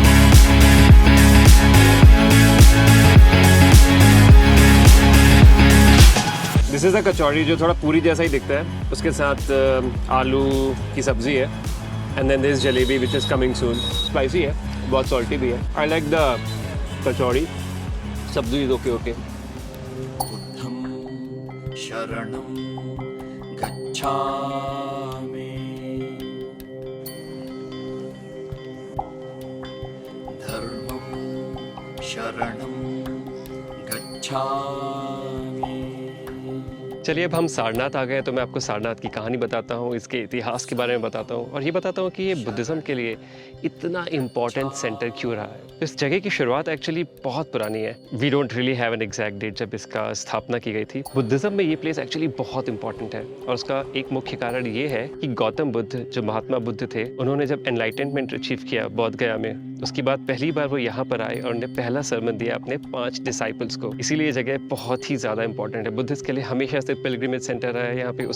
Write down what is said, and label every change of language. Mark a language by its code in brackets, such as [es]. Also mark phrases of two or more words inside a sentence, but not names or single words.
[en] This is a kachori [hi] जो थोड़ा पूरी जैसा ही दिखता है। उसके साथ आलू की सब्जी है [en] and then this jalebi which is coming soon. [hi] स्पाइसी है, बहुत सॉल्टी भी है। [en] I like the kachori, sabzi is okay. [pi] बुद्धं शरणं गच्छामि, धर्मं शरणं गच्छामि। [hi] चलिए अब हम सारनाथ आ गए, तो मैं आपको सारनाथ की कहानी बताता हूँ, इसके इतिहास के बारे में बताता हूँ और ये बताता हूँ कि ये बुद्धिज़्म के लिए इतना [en] important center [hi] क्यों रहा है। इस जगह की शुरुआत एक्चुअली बहुत पुरानी है। [en] We don't really have an exact date [hi] जब इसका स्थापना की गई थी। बुद्धिज़्म में ये प्लेस एक्चुअली बहुत इंपॉर्टेंट है और उसका एक मुख्य कारण ये है कि गौतम बुद्ध, जो महात्मा बुद्ध थे, उन्होंने जब [en] enlightenment achieve [hi] किया बोध गया में, उसके बाद पहली बार वो यहाँ पर आए और उन्हें पहला सरमन दिया अपने 5 डिसाइपल्स को। इसीलिए ये जगह बहुत ही ज़्यादा इंपॉर्टेंट है। बुद्धिस्ट के लिए हमेशा से [en] pilgrimage center [hi] है यहाँ पे।